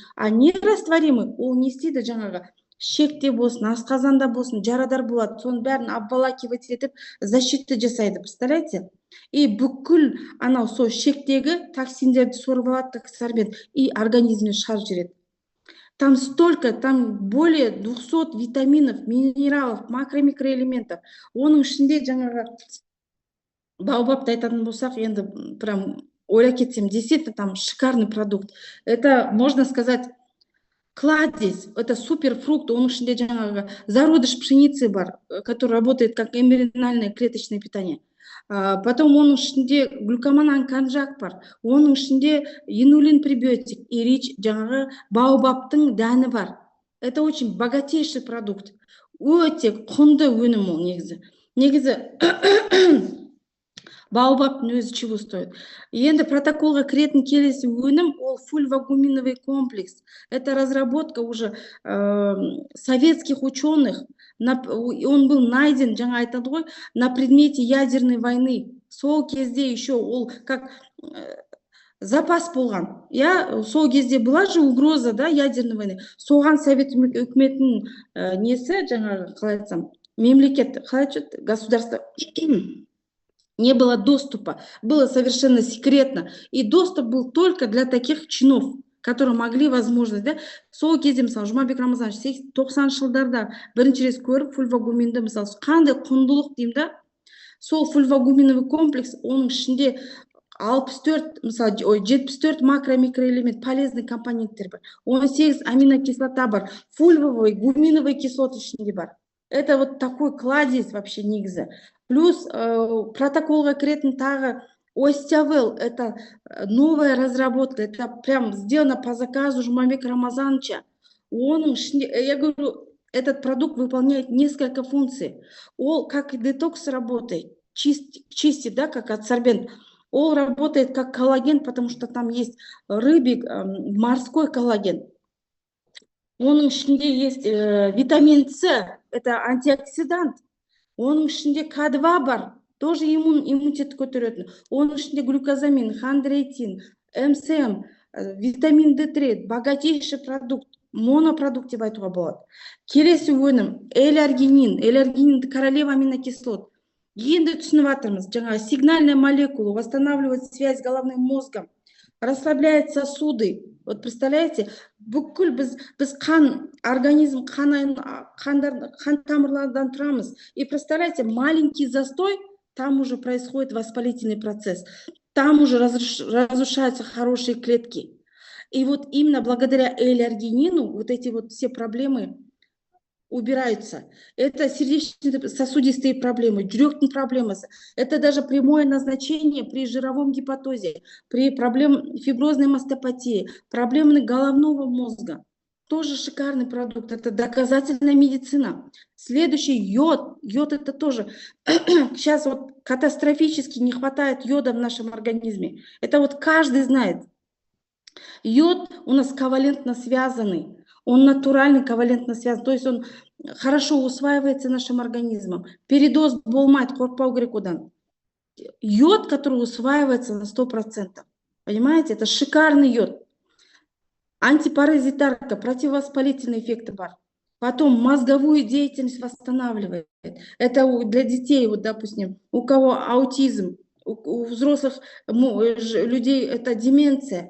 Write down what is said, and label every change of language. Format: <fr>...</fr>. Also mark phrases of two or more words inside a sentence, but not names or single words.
<ru>А нерастворимый</ru> <kk>ол не істейді, жаңағы шекте болсын, асқазанда болсын, жарадар болады, соның бәрін обволакивать етіп, защита жасайды, представляете? И бүкіл анау сол шектегі токсиндерді сорып алады, токсармен, и организмнен шығарып жібереді.</kk> <ru>Там столько, там более 200 витаминов, минералов, макро-микроэлементов.</ru> <kk>Оның ішінде жаңағы Baobab'ты айтатын болсақ, енді прям ойлап кетсем,</kk> <ru>действительно там шикарный продукт. Это, можно сказать, кладезь, это суперфрукт.</ru> <kk>Оның ішінде жаңағы</kk> <ru>зародыш пшеницы</ru> <kk>бар,</kk> <ru>который работает как эмбриональное клеточное питание.</ru> <kk>Потом оның ішінде глюкоман конжак бар, оның ішінде</kk> <ru>инулин пребиотик и рич</ru> <kk>жаңағы Baobab'тың дәні бар.</kk> <ru>Это очень богатейший продукт.</ru> <kk>Өте құнды өнім ол негізі. Baobab'тың өзі</kk> <ru>чего стоит?</ru> <kk>Енді протоколға кіретін келесі өнім ол</kk> <ru>фульвагуминовый комплекс. Это разработка уже советских ученых. Он был найден,</ru> <kk>жаңа айтады ғой,</kk> <ru>на предмете ядерной войны.</ru> <kk>Сол кезде еще ол как запас болған. Сол кезде</kk> <ru>была же угроза, да, ядерной войны.</ru> <kk>Соған Совет үкіметінің несі, жаңағы, қалай айтсам, мемлекет,</kk> <ru>государство не было доступа, было совершенно секретно. И доступ был только для таких чинов, которые могли возможность,</ru> <kk>да, сол кезде, мысалы, Жұмабек Рамазанович 90-шы жылдарда бірінші рет көріп, фульвагуминді, мысалы, қандай құндылық деймін да, сол</kk> <ru>фульвагуминовый комплекс,</ru> <kk>оның ішінде 64, мысалы, 74 макро-микроэлемент, полезный компоненттер бар, 18 аминокислота бар,</kk> <ru>фульвовый, гуминовый кислоты</ru> <kk>ішінде бар.</kk> <ru>Это вот такой кладезь вообще негізі.</ru> <kk>Плюс протоколға кіретін тағы Остеавел,</kk> <ru>это новая разработка, это прям сделано по заказу Жұмабека Рамазановича.</ru> <kk>Оның ішінде,</kk> <ru>я говорю, этот продукт выполняет несколько функций. Он как и детокс работает, чистит, да, как адсорбент. Он работает как коллаген, потому что там есть рыбий, морской коллаген.</ru> <kk>Оның ішінде</kk> <ru>есть витамин С, это антиоксидант.</ru> <kk>Оның ішінде К2 бар, тоже иммунитет көтеретін. Оның ішінде глюкозамин, хондроитин, МСМ, витамин D3,</kk> <ru>богатейший продукт,</ru> <kk>монопродукт деп айтуға болады. Келесі өнім, эларгинин.</kk> <ru>Эларгинин королева аминокислот.</ru> <kk>Енді түсініп жатырмыз, жаңағы</kk> <ru>сигнальная молекула восстанавливает связь с головным мозгом, расслабляет сосуды. Вот представляете,</ru> <kk>бүкіл біз қан, организм қан тамырлардан тұрамыз.</kk> <ru>И представляете, маленький застой, там уже происходит воспалительный процесс, там уже разрушаются хорошие клетки. И вот именно благодаря эларгинину вот эти вот все проблемы убираются. Это сердечно-сосудистые проблемы,</ru> <kk>жүректің проблемасы.</kk> <ru>Это даже прямое назначение при жировом гепатозе, при проблеме фиброзной мастопатии, проблемы головного мозга. Тоже шикарный продукт, это доказательная медицина. Следующий йод. Йод это тоже. Сейчас вот катастрофически не хватает йода в нашем организме. Это вот каждый знает. Йод у нас ковалентно связанный. Он натуральный, ковалентно связан, то есть он хорошо усваивается нашим организмом.</ru> <kk>Передоз болмайды, қорықпау керек одан.</kk> <ru>Йод, который усваивается на 100%. Понимаете, это шикарный йод. Антипаразитарка, противовоспалительные эффекты бар. Потом мозговую деятельность восстанавливает. Это для детей, вот, допустим, у кого аутизм, у взрослых людей это деменция.</ru>